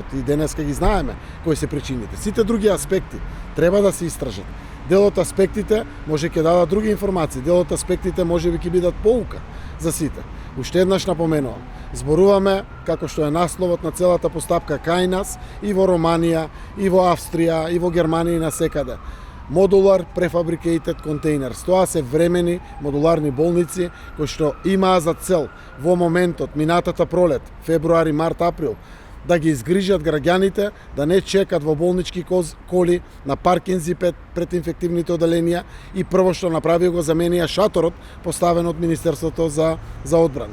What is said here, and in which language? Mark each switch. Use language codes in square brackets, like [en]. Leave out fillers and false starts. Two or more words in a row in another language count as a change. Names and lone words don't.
[mk] И денеска ги знаеме кои се причините. Сите други аспекти треба да се истражат. Дел од аспектите може ќе дадат други информации, дел од аспектите може би ќе бидат поука за сите. Уште еднаш напоменувам, зборуваме како што е насловот на целата постапка кај нас и во Романија, и во Австрија, и во Германија и насекаде. [en] Modular prefabricated containers. [mk] Тоа се времени модуларни болници кои што имаа за цел во моментот, минатата пролет, февруари, март, април, да ги изгрижат граѓаните, да не чекат во болнички коли на паркинзи пред инфективните оделенија и прво што направи го заменија шаторот поставен од Министерството за одбрана.